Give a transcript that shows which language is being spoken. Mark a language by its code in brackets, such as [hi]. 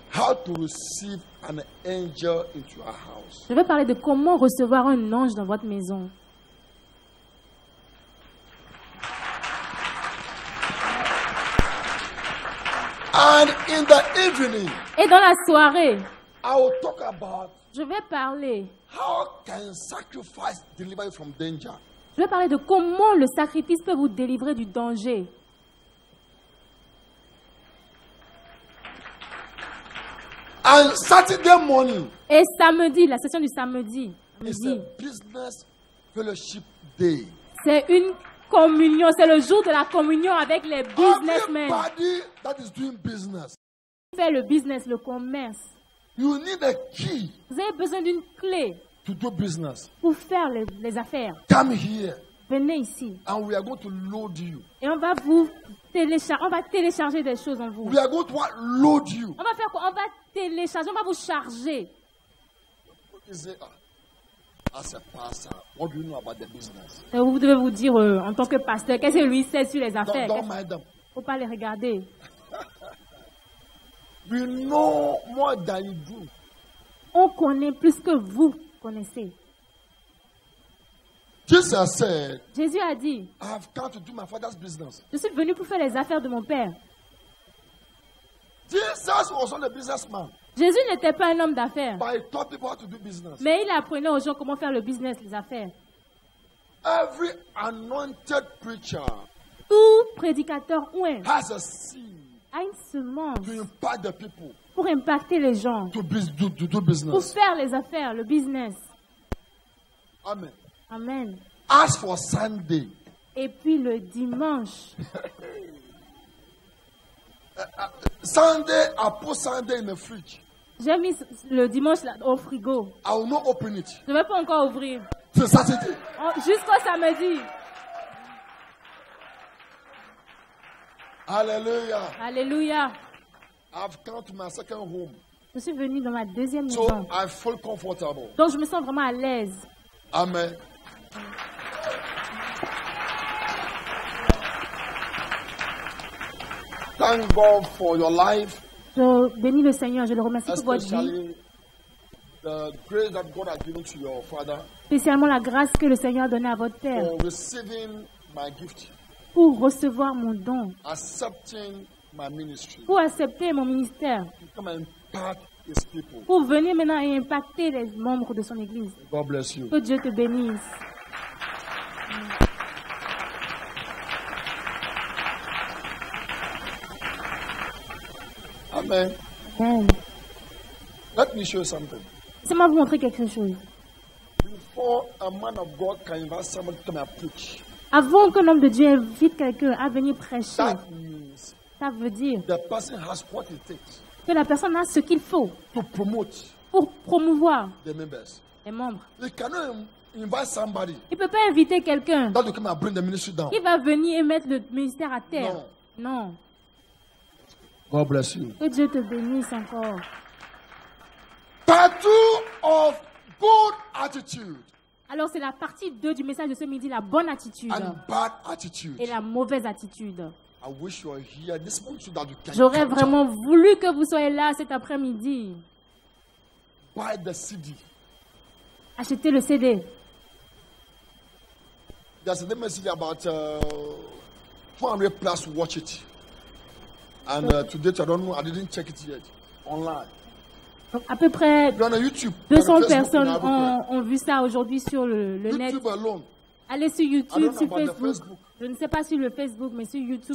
[en] how to receive an angel into your house. [fr] je vais parler de comment recevoir un ange dans votre maison. [en] And in the evening, [fr] Et dans la soirée, [en] I will talk about [fr] je vais parler [en] can sacrifice deliver you from danger. [fr] Je vais parler de comment le sacrifice peut vous délivrer du danger. [en] And Saturday morning [fr] Et samedi, la session du samedi, [en] is [fr] midi, [en] a business fellowship day. [fr] c'est une communion, c'est le jour de la communion avec les businessmen. [en] Everybody that is doing business, [fr] Faire le business, le commerce. [en] you need a key [fr] Vous avez besoin d'une clé [en] to do business. [fr] pour faire les affaires. [en] Come here [fr] Venez ici [en] and we are going to load you. [fr] et on va vous télécharger des choses en vous. [en] We are going to what? Load you. [fr] On va faire quoi? On va télécharger, on va vous charger. [en] You say, as a pastor, what do you know about the business? [fr] Et vous devez vous dire en tant que pasteur, qu'est-ce que lui sait sur les affaires? [en] Don't mind them. [fr] Faut pas les regarder. [en] We know more than you do. [fr] On connaît plus que vous connaissez. [en] Jesus said, [fr] Jésus a dit, [en] I have come to do my father's business. [fr] je suis venu pour faire les affaires de mon père. [en] Jesus was not a businessman, [fr] Jésus n'était pas un homme d'affaires, [en] but he taught people how to do business. [fr] mais il apprenait aux gens comment faire le business, les affaires. [en] Every anointed preacher [fr] Tout prédicateur ouin [en] has a seed [fr] a une semence [en] to impact the people [fr] pour impacter les gens, [en] to do [fr] pour [en] business. [fr] faire les affaires, le business. [en] Amen. [fr] Amen. [en] As for Sunday, [fr] Et puis le dimanche, [en] Sunday, I put Sunday in the fridge. [fr] j'ai mis le dimanche là, au frigo. [en] I will not open it [fr] Je ne vais pas encore ouvrir. [en] till Saturday. [fr] Jusqu'au samedi. [en] Hallelujah. [fr] Alléluia. [en] I've come to my second home, [fr] Je suis venue dans ma deuxième [en] so [fr] maison. [en] I feel comfortable. [fr] Donc je me sens vraiment à l'aise. [en] Amen. Thank God for your life, [fr] Je bénis le Seigneur, je le remercie pour votre vie, [en] especially the grace that God has given to your father [fr] spécialement la grâce que le Seigneur a donnée à votre Père [en] for receiving my gift, [fr] pour recevoir mon don, [en] accepting my ministry, [fr] pour accepter mon ministère, [en] to come and impact His people. [fr] pour venir maintenant et impacter les membres de son Église. [en] God bless you. [fr] Que Dieu te bénisse. [en] Amen. [fr] Amen. [en] Let me show you something. [fr] Laissez-moi vous montrer quelque chose. [en] Before a man of God can invite somebody to come and preach, [fr] Avant qu'un homme de Dieu invite quelqu'un à venir prêcher, [en] that means [fr] ça veut dire [en] the person has what it takes [fr] que la personne a ce qu'il faut [en] to promote [fr] pour promouvoir [en] the members. [fr] les membres. [en] You cannot invite somebody [fr] Il ne peut pas inviter quelqu'un [en] that will come and bring the ministry down. [fr] qui va venir et mettre le ministère à terre. Non. Non. [en] God bless you. [fr] Que Dieu te bénisse encore. [en] Part 2 of good attitude [fr] Alors, c'est la partie 2 du message de ce midi, la bonne attitude [en] and bad attitude. [fr] et la mauvaise attitude. [en] I wish you were here this morning so that you can [fr] J'aurais [en] capture. [fr] vraiment voulu que vous soyez là cet après-midi. [en] Buy the CD. [fr] Achetez le CD. [en] There's a message about 400 plus watch it. And to date, I don't know, I didn't check it yet. Online. [fr] Donc, à peu près [en] You're on YouTube. you're [fr] 200 [en] on Facebook, [fr] personnes [en] you're everywhere. [fr] ont vu ça aujourd'hui sur le net. [en] YouTube alone. [fr] Allez sur [en] I [fr] YouTube, [en] don't know [fr] sur [en] about the Facebook. [fr] Facebook. Je ne sais pas sur le Facebook, mais sur YouTube